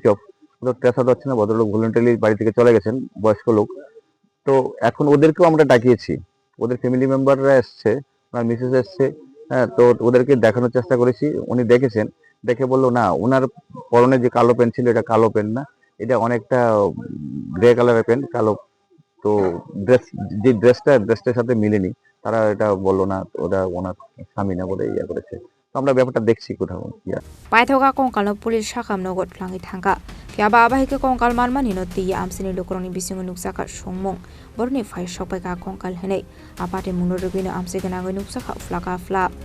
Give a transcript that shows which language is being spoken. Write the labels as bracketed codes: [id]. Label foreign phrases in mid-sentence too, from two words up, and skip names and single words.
[bn] অফ ওদের ট্রেস আউট হচ্ছে না ভদ্রলোক ভলেন্টারি বাড়ি থেকে চলে গেছেন বয়স্ক লোক তো এখন ওদেরকেও আমরা ডাকিয়েছি ওদের [en] family members [bn] এসছে ওনার মিসেস এসছে তো ওদেরকে দেখানোর চেষ্টা করেছি উনি দেখেছেন দেখে বললো না ওনার পরনে যে কালো প্যান্ট ছিল এটা কালো প্যান্ট না এটা অনেকটা [en] grey colour [bn] প্যান্ট কালো তো যে ড্রেসটার সাথে মিলেনি তারা এটা বললো না ওটা ওনার স্বামী না বলে ইয়া করেছে আমরা ব্যাপারটা দেখছি কোথাও [trp] পাইথকা Kankal পুলিশ শাখাম নগদ লাঙ্গি থাঙ্কা fiaba Abohaike Kankal manmani no tiye Amchaini lukorongni bisingo nuksaka songmung borni fai sokbaika Kankal henai Patimung rugino Amchaini ganani nuksaka flaka fla